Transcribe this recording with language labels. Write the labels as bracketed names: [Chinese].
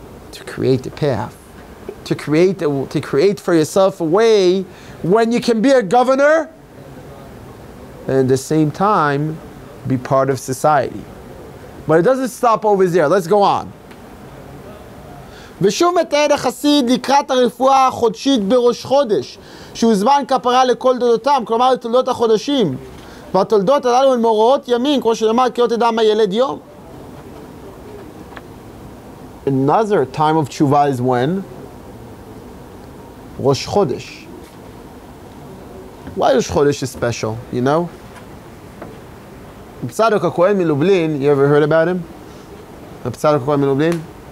[English] To create the path, to create for yourself a way when you can be a governor and at the same time be part of society. But it doesn't stop over there. Let's go on. [Hebrew] ושוב מתאר החסיד לקראת הרפואה החודשית בראש חודש, שהוא זמן כפרה לכל תולדותם, כלומר לתולדות החודשים. והתולדות הללו הן מאורעות ימים, כמו שנאמר, כי לא תדע מה ילד יום. [English] Another time of tshuva is when? Rosh Chodesh. Why Rosh Chodesh is special, you know? Tzadok HaKohen Milublin, you ever heard about him? Tzadok HaKohen Milublin?